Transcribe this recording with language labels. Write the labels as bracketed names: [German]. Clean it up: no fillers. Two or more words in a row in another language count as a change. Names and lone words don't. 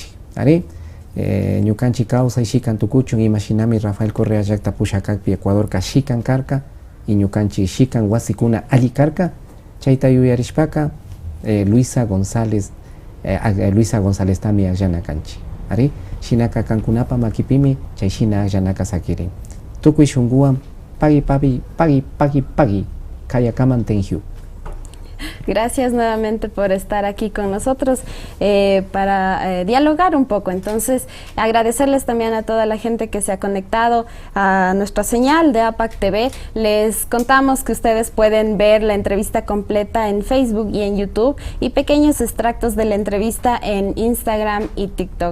[Quechua] Ari ñukanchik kawsay shikan tukuchun imashinami Rafael Correa llaqta pushakakpi Ecuador ka shikan karka y ñukanchik shikan wasikuna alli karka, chayta yuyarishpaka Luisa González tami agllana kanchik. Ari shinaka kankunapa makipimi chayshina agllanaka sakirin. Tukuy shunguwan pagi kayakaman tenju. [Spanish] Gracias nuevamente por estar aquí con nosotros para dialogar un poco. Entonces, agradecerles también a toda la gente que se ha conectado a nuestra señal de APAC TV. Les contamos que ustedes pueden ver la entrevista completa en Facebook y en YouTube y pequeños extractos de la entrevista en Instagram y TikTok.